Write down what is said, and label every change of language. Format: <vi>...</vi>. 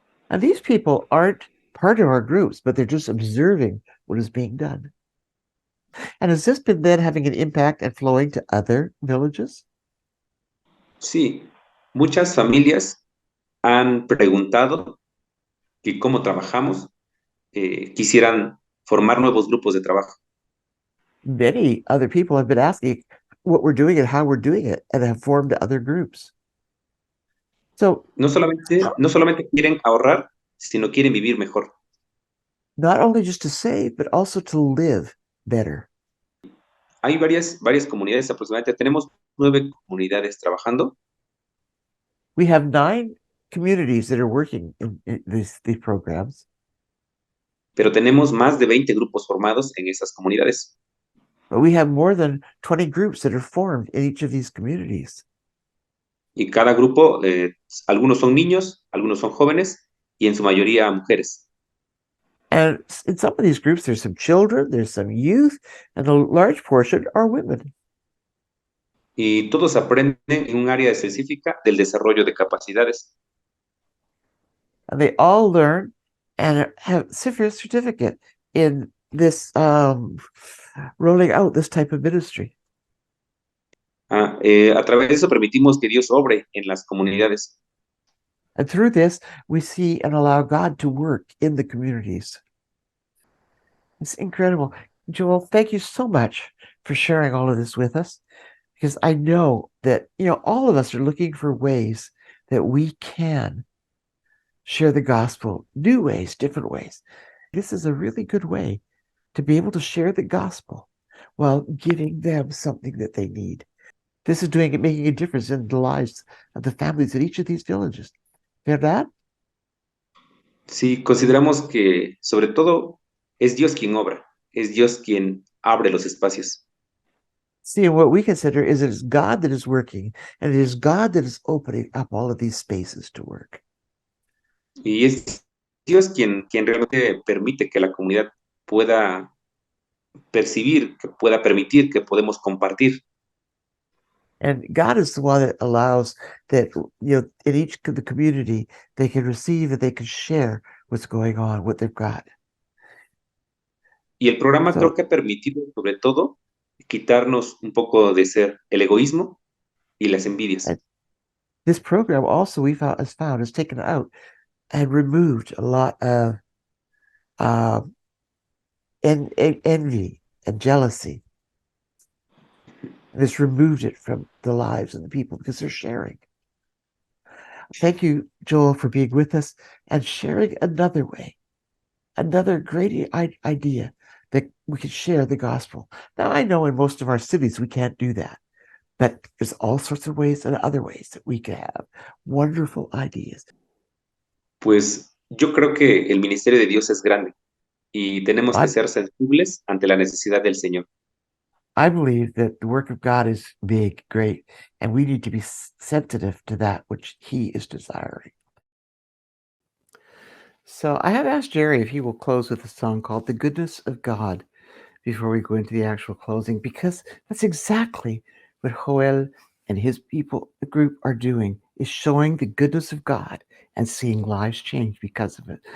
<en>And these people aren't part of our groups, but they're just observing what is being done. And has this been then having an impact and flowing to other villages?</en> <es>Sí, muchas familias han preguntado que cómo trabajamos, quisieran formar nuevos grupos de trabajo.</es> <en>Many other people have been asking what we're doing and how we're doing it, and have formed other groups. So</en> <es>No solamente quieren ahorrar, sino quieren vivir mejor.</es> <en>not only just to save, but also to live better.</en> <es>Hay varias comunidades, aproximadamente tenemos 9 comunidades trabajando.</es> <en>We have 9 communities that are working in these programs.</en> <es>Pero tenemos más de 20 grupos formados en esas comunidades.</es> <en>But we have more than 20 groups that are formed in each of these communities.</en> <es>Y cada grupo, algunos son niños, algunos son jóvenes y en su mayoría mujeres.</es> <en>And in some of these groups, there's some children, there's some youth, and a large portion are women.</en> <es>Y todos aprenden en un área específica del desarrollo de capacidades.</es> <en>And they all learn and have certificate in this rolling out this type of ministry.</en> <es>A través de eso permitimos que Dios obre en las comunidades.</es> <en>And through this, we see and allow God to work in the communities. It's incredible. Joel, thank you so much for sharing all of this with us, because I know that, all of us are looking for ways that we can share the gospel new ways, different ways. This is a really good way to be able to share the gospel while giving them something that they need. This is making a difference in the lives of the families in each of these villages.</en> <es>¿Verdad? Sí, consideramos que sobre todo es Dios quien obra, es Dios quien abre los espacios.</es> <en>See, what we consider is it is God that is working, and it is God that is opening up all of these spaces to work.</en> <es>Y es Dios quien realmente permite que la comunidad pueda percibir, que pueda permitir, que podemos compartir.</es> <en>And God is the one that allows that, in each the community, they can receive and they can share what's going on, what they've got.</en> <es>Y el programa</es> <en>So-</en> <es>creo que ha permitido, sobre todo, quitarnos un poco de ser el egoísmo y las envidias.</es> <en>This program also has taken out and removed a lot of envy and jealousy. And it's removed it from the lives of the people because they're sharing. Thank you, Joel, for being with us and sharing another way, another great idea that we can share the gospel. Now, I know in most of our cities we can't do that, but there's all sorts of ways and other ways that we can have wonderful ideas.</en> <es>Pues yo creo que el ministerio de Dios es grande y tenemos que</es> <en>I-</en> <es>ser sensibles ante la necesidad del Señor.</es> <en>I believe that the work of God is big, great, and we need to be sensitive to that which He is desiring. So I have asked Jerry if he will close with a song called The Goodness of God before we go into the actual closing, because that's exactly what Joel and his people, the group, are doing, is showing the goodness of God and seeing lives change because of it.</en>